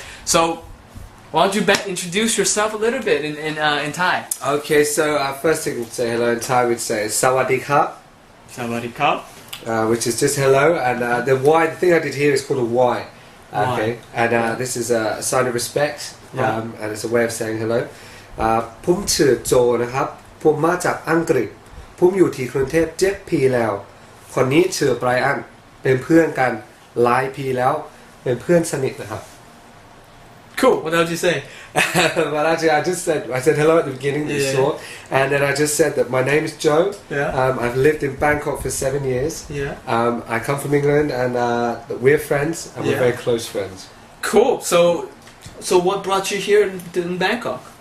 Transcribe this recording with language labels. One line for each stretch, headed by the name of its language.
English: So why don't you introduce yourself a little bit in Thai? Okay, so first thing to say hello in Thai we'd say is Sawadee Krap,
Thai: Sawadee krap.
English: which is just hello, and the Y, the thing I did here is called a Y. Okay, and this is a sign of respect, and it's a way of saying hello.
Thai: ผมชื่อโจนะครับผมมาจากอังกฤษผมอยู่ที่กรุงเทพ7 ปีแล้วคนนี้ชื่อไบรอันเป็นเพื่อนกันหลายปีแล้วเป็นเพื่อนสนิทนะครับ
English: Cool. What else did you say? Well, actually, I said hello at the beginning, you saw, and then I just said that my name is Joe. Yeah. I've lived in Bangkok for 7 years. Yeah. I come from England, and we're friends, and we're very close friends. Cool. So what brought you here in Bangkok?